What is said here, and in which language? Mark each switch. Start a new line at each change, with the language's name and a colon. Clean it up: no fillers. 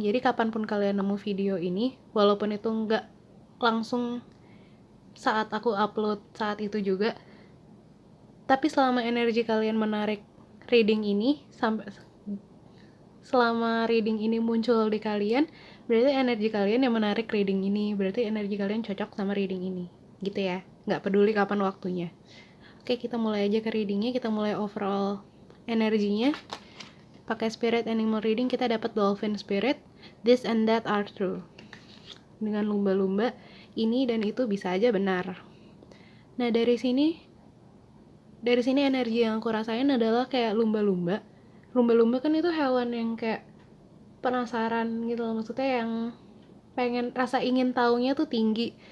Indonesian: Jadi kapanpun kalian nemu video ini, walaupun itu nggak langsung saat aku upload saat itu juga, tapi selama energi kalian menarik reading ini, selama reading ini muncul di kalian, berarti energi kalian yang menarik reading ini, berarti energi kalian cocok sama reading ini, gitu ya. Nggak peduli kapan waktunya. Oke, kita mulai aja ke readingnya. Kita mulai overall energinya. pakai
English: spirit animal reading
Indonesian: kita dapat
English: dolphin spirit, this and that are true.
Indonesian: Dengan lumba-lumba ini dan itu bisa aja benar. Nah dari sini energi yang aku rasain adalah kayak lumba-lumba. Lumba-lumba kan itu hewan yang kayak penasaran gitu loh, maksudnya yang pengen, rasa ingin taunya tuh tinggi.